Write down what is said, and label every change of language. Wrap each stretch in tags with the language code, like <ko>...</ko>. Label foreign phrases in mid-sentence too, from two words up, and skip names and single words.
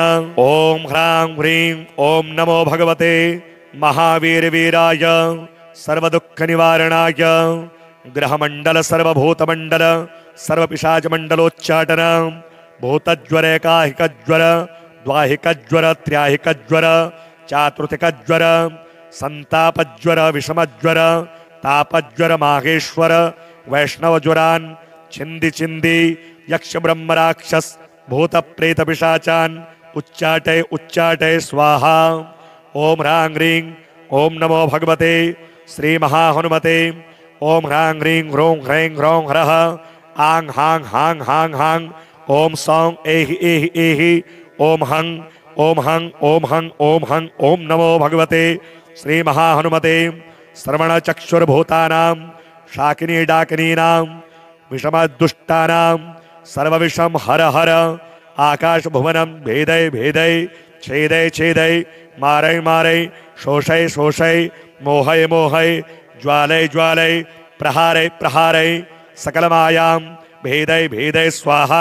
<sa>ओम ह्रां ह्रीं ओम नमो भगवते महावीर वीराय सर्वदुःख निवारणाय ग्रहमंडल सर्वभूतमंडल सर्वपिशाचमंडलोच्चाटन भूतज्वर एकाहिकज्वर द्वाहिकज्वर त्र्याहिकज्वर चातुर्थिकज्वर संतापज्वर विषमज्वर तापज्वर माहेश्वर वैष्णवज्वरान् छिंदी छिंदी यक्ष ब्रह्म राक्षस भूत प्रेत पिशाचान उच्चाटय उच्चाटय स्वाहा। ओम ह्रां ह्रीं ओम नमो भगवते श्री महाहनुमते। ओम ह्रां ह्रीं ह्रों ह्रैं ह्रौं ह्रः आं हां हां हां हां। ओम सौं एहि एहि एहि। ओम हं ओम हं ओम हं ओम हं। ओम नमो भगवते श्री महाहनुमते। श्रवण चक्षुर्भूतानां शाकिनी डाकिनीनां विषमदुष्टानां सर्वविषम हर हर। आकाश भुवनम भेदय भेदय छेदय छेदय मारय मारय शोषय शोषय मोहय मोहय ज्वालय ज्वालय प्रहारय प्रहारय सकलमायां भेदय भेदय स्वाहा।</sa>